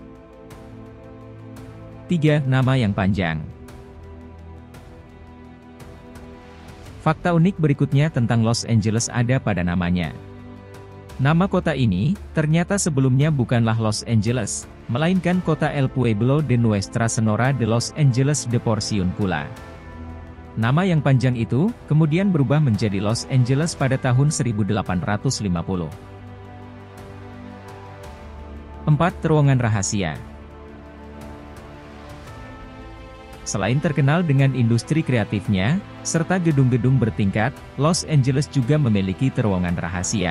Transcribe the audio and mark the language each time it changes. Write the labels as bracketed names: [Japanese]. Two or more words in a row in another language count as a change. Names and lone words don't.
[Indonesian] 3. Nama yang panjang. Fakta unik berikutnya tentang Los Angeles ada pada namanya. Nama kota ini, ternyata sebelumnya bukanlah Los Angeles, melainkan kota El Pueblo de Nuestra Señora de Los Angeles de Porciúncula. Nama yang panjang itu, kemudian berubah menjadi Los Angeles pada tahun 1850. 4. Terowongan rahasia. Selain terkenal dengan industri kreatifnya, serta gedung-gedung bertingkat, Los Angeles juga memiliki terowongan rahasia.